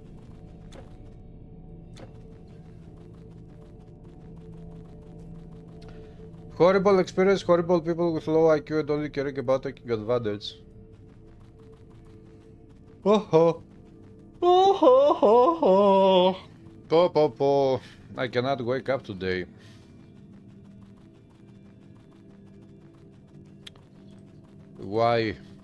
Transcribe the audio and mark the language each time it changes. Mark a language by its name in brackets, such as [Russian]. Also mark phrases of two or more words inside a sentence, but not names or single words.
[English] Horrible experience, horrible people with low IQ and only caring about taking advantage. Oh ho. Oh ho ho ho. Po po po. I cannot wake up today. Why?